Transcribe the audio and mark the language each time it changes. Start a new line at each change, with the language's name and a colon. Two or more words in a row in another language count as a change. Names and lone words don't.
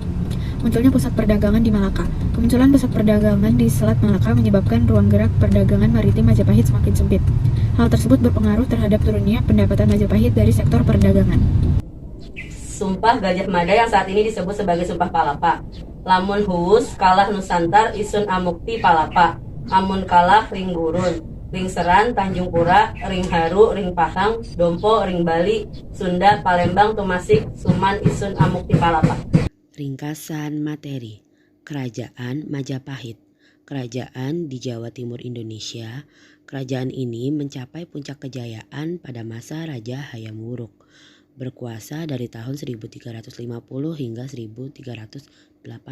Indonesian: Munculnya pusat perdagangan di Malaka. Kemunculan pusat perdagangan di Selat Malaka menyebabkan ruang gerak perdagangan maritim Majapahit semakin sempit. Hal tersebut berpengaruh terhadap turunnya pendapatan Majapahit dari sektor perdagangan. Sumpah Gajah Mada yang saat ini disebut sebagai Sumpah Palapa.
Kawi: Lamun huus kalah Nusantar isun amukti palapa. Amun kalah ring gurun. Ring Seran, Tanjung Pura, Ring Haru, Ring Pahang, Dompo, Ring Bali, Sunda, Palembang, Tumasik, Suman, Isun, Amukti, Palapa.
Indonesian: Ringkasan materi. Kerajaan Majapahit. Kerajaan di Jawa Timur Indonesia. Kerajaan ini mencapai puncak kejayaan pada masa Raja Hayam Wuruk, berkuasa dari tahun 1350 hingga 1389.